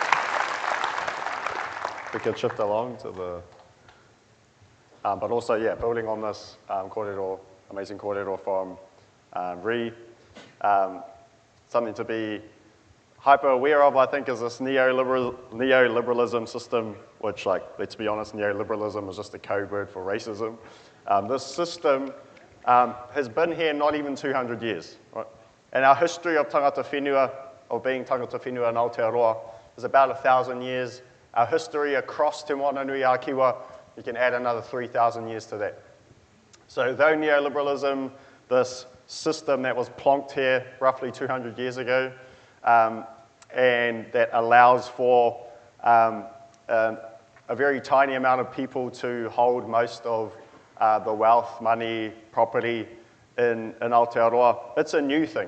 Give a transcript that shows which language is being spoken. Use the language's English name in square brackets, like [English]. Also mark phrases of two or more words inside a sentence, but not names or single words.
[English] We could shift along to the, but also, yeah, building on this amazing kōrero from Ree, something to be hyper aware of, I think, is this neoliberalism system, which, let's be honest, neoliberalism is just a code word for racism. This system has been here not even 200 years. Right? And our history of [Māori] tangata whenua, [English] of being [Māori] tangata whenua [English] in Aotearoa, is about 1,000 years. Our history across Te Moana Nui a Kiwa, you can add another 3,000 years to that. So though neoliberalism, this system that was plonked here roughly 200 years ago, and that allows for a very tiny amount of people to hold most of the wealth, money, property in Aotearoa, it's a new thing.